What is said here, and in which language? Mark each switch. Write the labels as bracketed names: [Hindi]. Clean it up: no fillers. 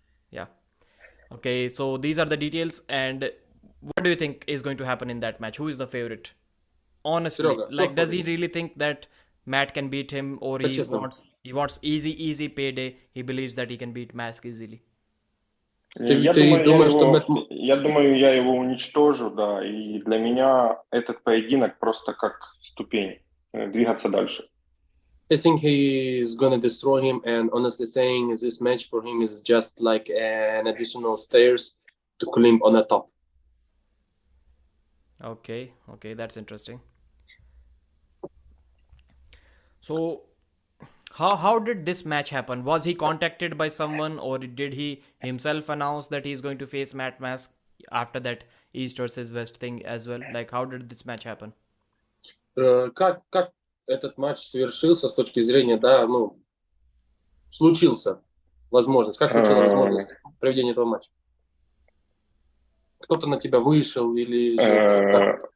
[English] Yeah. Okay, so these are the details, and what do you think is going to happen in that match? Who is the favorite? Honestly, Sergey, like, does he really think that Matt can beat him, or he wants easy payday? He believes that he can beat Mask easily. [Russian] Я думаю, я его уничтожу, да, и для меня этот поединок просто как ступень, двигаться дальше. [English] I think he's gonna destroy him, and honestly saying, this match for him is just like an additional stairs to climb on the top. Okay, that's interesting. So, how did this match happen? Was he contacted by someone, or did he himself announce that he's going to face Matt Mask after that East versus West thing as well? Like, how did this match happen? [Russian] Как этот матч совершился с точки зрения, да, ну, случился возможность. Как случилась возможность проведения этого матча? Кто-то на тебя вышел или же...